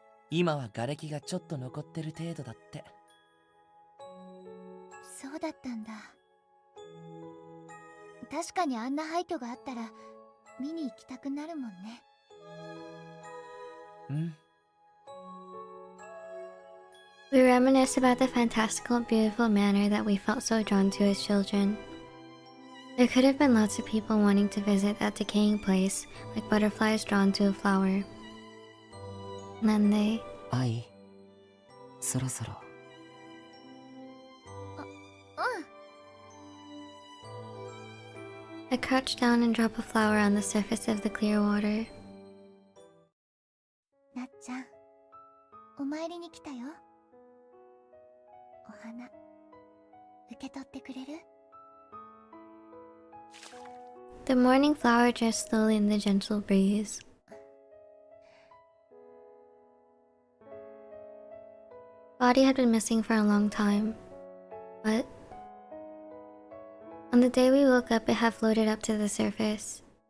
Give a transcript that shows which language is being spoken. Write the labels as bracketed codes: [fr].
[ja] 今は瓦礫がちょっと残ってる程度だって。そうだったんだ。確かにあんな廃墟があったら見に行きたくなるもんね。うん。 [en] We reminisce about the fantastical, beautiful manner that we felt so drawn to as children. There could have been lots of people wanting to visit that decaying place, like butterflies drawn to a flower. [ja] Nande. 愛、そろそろ。 [en] I crouch down and drop a flower on the surface of the clear water. [ja] なっちゃん、お参りに来たよ。お花、受け取ってくれる？ [en] The morning flower drifts slowly in the gentle breeze. Body had been missing for a long time, but on the day we woke up, it had floated up to the surface.